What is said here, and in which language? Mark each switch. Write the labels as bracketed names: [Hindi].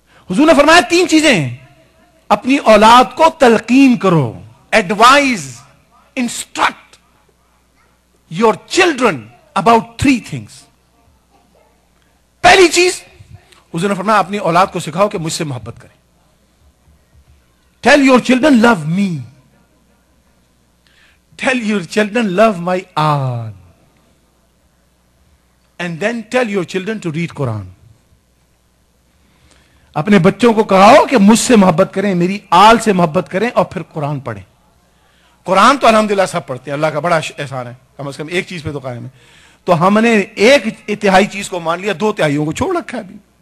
[Urdu] حضور نے فرمایا 3 چیزیں ہیں. اپنی اولاد کو تلقین کرو، [English] Advise, instruct your children about 3 things. [Urdu] پہلی چیز حضور نے فرمایا اپنی اولاد کو سکھاؤ کہ مجھ سے محبت کریں. [English] Tell your children love me. Tell your children love my aunt. And then tell your children to read Quran. [Urdu] اپنے بچوں کو کہاؤ کہ مجھ سے محبت کریں، میری آل سے محبت کریں، اور پھر قرآن پڑھیں. قرآن تو الحمدللہ سب پڑھتے ہیں، اللہ کا بڑا احسان ہے، کم از کم ایک چیز پہ تو قائم ہے. تو ہم نے 1/3 چیز کو مان لیا، 2/3 کو چھوڑ رکھا ہے ابھی.